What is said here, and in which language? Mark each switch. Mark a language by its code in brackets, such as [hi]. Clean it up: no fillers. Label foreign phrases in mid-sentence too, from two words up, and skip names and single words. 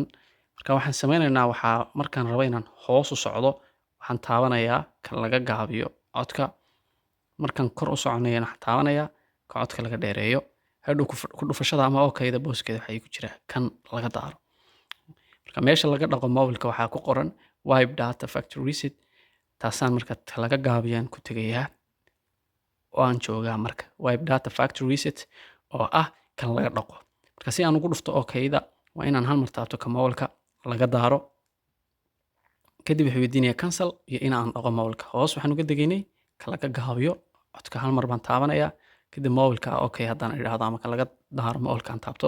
[so] Marka waxaan sameynaynaa markaan rabo inaan hoos u socdo waxaan taabanayaa kan laga gaabiyo codka. Markaan kor u soconayana waxaan taabanayaa ka codka laga dheereeyo. Hadhow ku dhufashada ama okayda booskeeda waxaa ku jira kan laga daaro. Marka meesha laga dhaqo mobilka waxaa ku qoran [en] wipe data factory reset. [so] Taasaan marka laga gaabiyaan ku tegayaa oo aan joogaa marka [en] wipe data factory reset [so] oo ah kan laga dhaqo. Marka si aan ugu dhufto okayda waa inaan hal mar taabto ka mobilka laga daaro. Kadib wuxuu weydiinayaa cancel iyo in aan dhaqo mobilka. Hoos waxaan uga degaynay ka laga gaabiyo codka hal mar baan taabanayaa. Kadib mobilka okay haddaan idhaahdo ama ka laga daaro mobilka aan taabto.